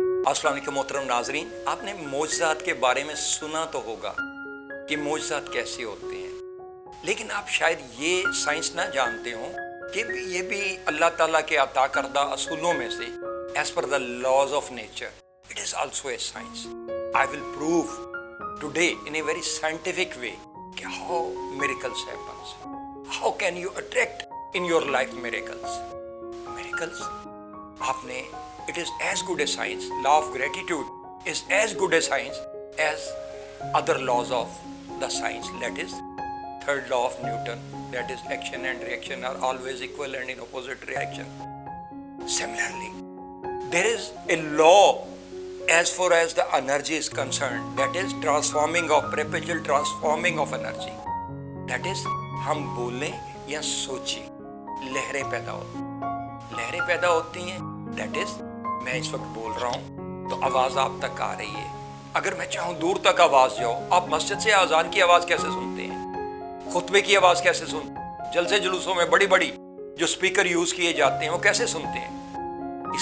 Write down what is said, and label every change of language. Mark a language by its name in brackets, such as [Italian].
[Hindi] अस्सलाम वालेकुम मोहतरम नाजरीन, आपने मोजज़ात के बारे में सुना तो होगा कि मोजज़ात कैसे होते हैं, लेकिन आप शायद ये साइंस ना जानते हो कि ये भी अल्लाह ताला के अता करदा असूलों में से [English] As per the laws of nature it is also a science. I will prove today in a very scientific way कि how miracles happens, how can you attract in your life miracles. आपने it is as good a science. Law of gratitude is as good a science as other laws of the science. That is third law of Newton, that is action and reaction are always equal and in opposite reaction. Similarly, there is a law as far as the energy is concerned, that is perpetual transforming of energy. That is [Hindi] हम बोलें या सोचें लहरें पैदा होती हैं. [English] That is [Hindi] मैं इस वक्त बोल रहा हूँ तो आवाज़ आप तक आ रही है. अगर मैं चाहूँ दूर तक आवाज़ जाओ, आप मस्जिद से अजान की आवाज़ कैसे सुनते हैं, खुतबे की आवाज़ कैसे सुनते हैं, जलसे जुलूसों में बड़ी बड़ी जो स्पीकर यूज़ किए जाते हैं वो कैसे सुनते हैं?